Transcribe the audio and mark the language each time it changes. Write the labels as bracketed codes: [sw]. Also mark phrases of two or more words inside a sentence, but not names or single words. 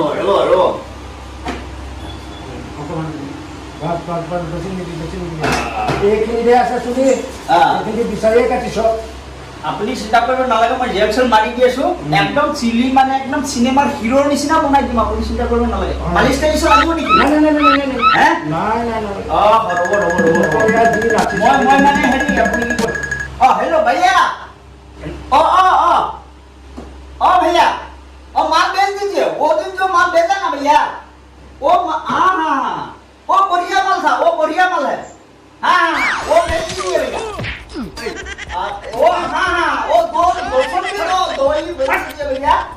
[as] অকণমান বাছ বাছ বাছ বেছি নিবি এইখিনিতে আছে চুলি এইখিনি বিচাৰিয়ে কাটিছ আপুনি চিন্তা কৰিব নালাগে মই জেল চেল মাৰি দি আছো একদম চিলি মানে একদম চিনেমাৰ হিৰোৰ নিচিনা বনাই দিম আপুনি চিন্তা কৰিব নালাগে মালিচ টালিচ লাগিব নেকি নাই নাই নাই নাই নাই হে নাই নাই নাই মই মানে হেৰি আপুনি কি কয় [hi] হেল্ল' भैया भैया माल बेच दीजिए वो दिन जो माल बेचा ना भैया वो बढ़िया माल था वो बढ़िया माल है वो बेच दीजिए भैया वो दो ही बेच दीजिए भैया